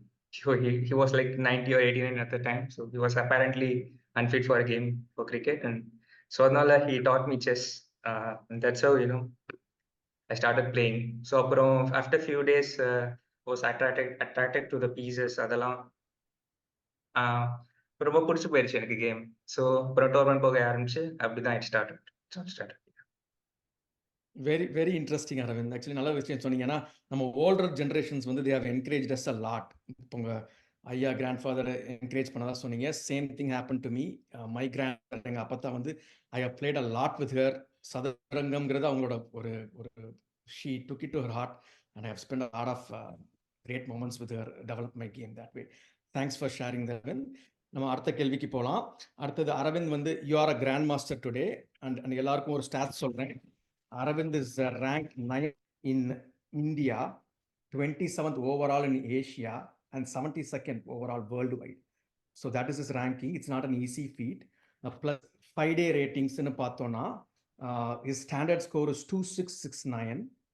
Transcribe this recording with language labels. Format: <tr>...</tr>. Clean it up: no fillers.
<en>He was like 90 or 89 at the time, so he was apparently unfit for a game for cricket. And so now he taught me chess. And that's how I started playing. So after a few days, was attracted to the pieces.</en> <ta>அதெல்லாம் ரொம்ப பிடிச்சி போயிடுச்சு எனக்கு game. So அப்புறம் tournament போக ஆரம்பிச்சு அப்படிதான்</ta> <en>It started. Very very interesting Aravind. Actually</en> <ta>நல்ல விஷயம் சொன்னீங்கன்னா, நம்ம</ta> <en>Older generations வந்து they have encourage us a lot.</en> <ta>இப்போ உங்கள் ஐயா</ta> <en>Grand father encourage பண்ணதா சொன்னீங்க. Same thing happen to me. My grand,</en> <ta>எங்கள் அப்பா தான் வந்து</ta> <en>I have played a lot with her.</en> <ta>சதுரங்கம்ங்கிறது அவங்களோட ஒரு ஒரு</ta> <en>she took it to her heart, and I have spent a lot of great moments with her, develop my game that way. Thanks for sharing that.</en> <ta>நம்ம அடுத்த கேள்விக்கு போகலாம். அடுத்தது அரவிந்த் வந்து</ta> <en>you are a grandmaster today, and</en> <ta>எல்லாருக்கும் ஒரு stats சொல்கிறேன்.</ta> <en>Aravind is ranked 9th in India, 27th overall in Asia, and 72nd overall worldwide. So that is his ranking. It's not an easy feat. Plus 5-day ratings</en> <ta>ன்னு பார்த்தோன்னா,</ta> <en>his standard score is 2669.</en>